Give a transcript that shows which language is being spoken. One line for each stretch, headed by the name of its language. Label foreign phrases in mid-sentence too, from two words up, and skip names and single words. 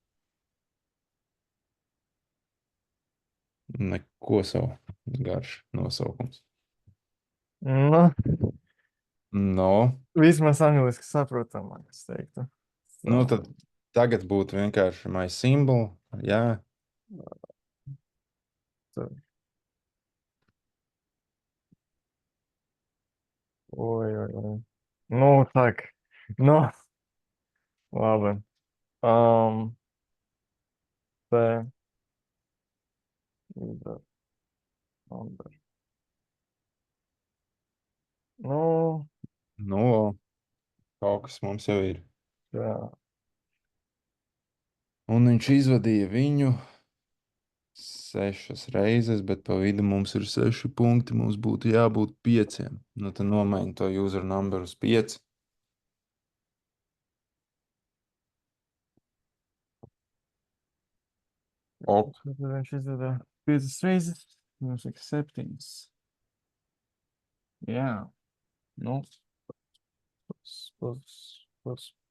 Latvian: Neko savu. Garš nosaukums. nu, No, vismaz angliski saprotamāk, es teiktu. nu tad tagad būtu vienkārši
English: my symbol.
Latvian: Jā, Oi, oi, oi. Nu, tak. Nu, labi. Te. Number. Nu, nu, kaut kas mums jau ir. jā. Un viņš izvadīja viņu 6 reizes, bet pa vidu mums ir 6 punkti. Mums būtu jābūt 5. Nu, tad nomaini to
English: user number
Latvian: uz 5. Ok. Tad viņš izvada 5 reizes. Mums ir 7. Jā. Nu. Plus.